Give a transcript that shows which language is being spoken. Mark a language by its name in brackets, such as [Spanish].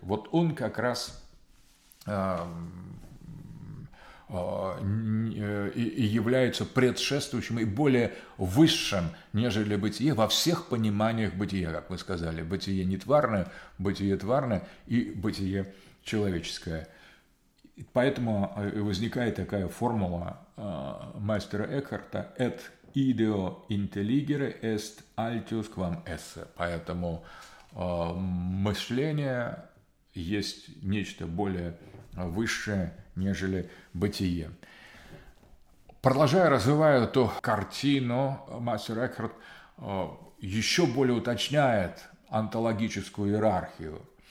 [Russian] Вот он как раз и является предшествующим и более высшим, нежели бытие во всех пониманиях бытия, как мы сказали. Бытие нетварное, бытие тварное и бытие человеческое. Поэтому возникает такая формула мастера Экхарта: [Latin] «Et ideo intelligere est altius quam esse». [Russian] Поэтому мышление есть нечто более высшее, нежели бытие. Продолжая, развивая эту картину, мастер Экхарт еще более уточняет онтологическую иерархию.